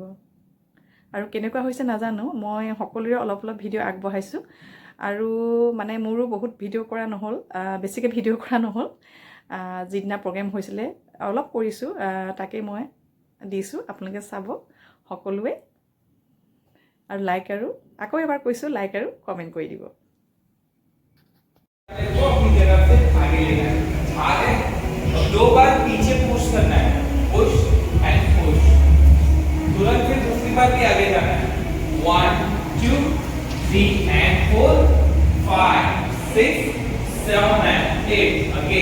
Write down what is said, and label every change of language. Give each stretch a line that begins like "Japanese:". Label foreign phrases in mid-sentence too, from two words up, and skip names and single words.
Assamese: আৰু কেনেকুৱা হৈছে নাজানো, মই সকলোৰে অলপ অলপ ভিডিঅ' আগবঢ়াইছোঁ আৰু মানে মোৰো বহুত ভিডিঅ' কৰা নহ'ল, বেছিকৈ ভিডিঅ' কৰা নহ'ল। যিদিনা প্ৰগ্ৰেম হৈছিলে অলপ কৰিছোঁ, তাকেই মই দিছোঁ। আপোনালোকে চাব সকলোৱে আৰু লাইক আৰু আকৌ এবাৰ কৈছোঁ, লাইক আৰু কমেণ্ট কৰি দিব।
Hindi: अपनी जगह से आगे लेना है, आगे 2 बार पीछे पुश करना है,
English: push and push.
Hindi: तुरंत फिर दूसरी बार भी आगे जाना है,
English: 1 2 3 and 4 5 6 7 and 8 again.